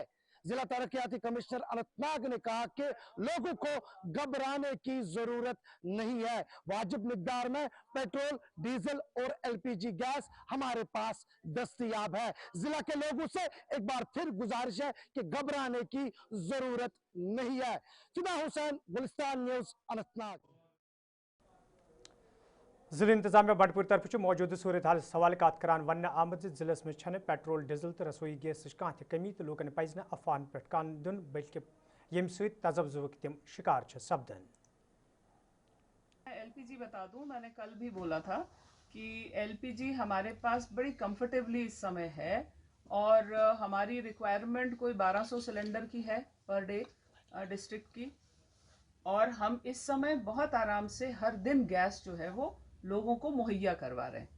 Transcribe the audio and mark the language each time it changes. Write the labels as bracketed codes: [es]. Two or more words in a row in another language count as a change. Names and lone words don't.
[hi] जिला तरक्याती कमिश्नर अनंतनाग ने कहा कि लोगों को घबराने की जरूरत नहीं है, वाजिब मिकदार में पेट्रोल, डीजल और एलपीजी गैस हमारे पास दस्तयाब है। जिला के लोगों से एक बार फिर गुजारिश है कि घबराने की जरूरत नहीं है। फिदा हुसैन, गुलिस्तान न्यूज, अनंतनाग। [ks] जिले इंतजामिया बंडपुर तरफ मौजूद सूरत हाल सवाल कत करान वन आमद जिलस में पेट्रोल डीजल तो रसोई गैस कह कमी तो लूकन पज अफवाहन पे कान दिन बल्कि यम तजब्जुक तम शिकार सपदन। [hi] एलपीजी बता दूं, मैंने कल भी बोला था कि एलपीजी हमारे पास बड़ी कंफर्टेबली इस समय है, और हमारी रिक्वायरमेंट कोई 1200 सिलेंडर की है [en] per day district [hi] की, और हम इस समय बहुत आराम से हर दिन गैस जो है वो लोगों को मुहैया करवा रहे हैं।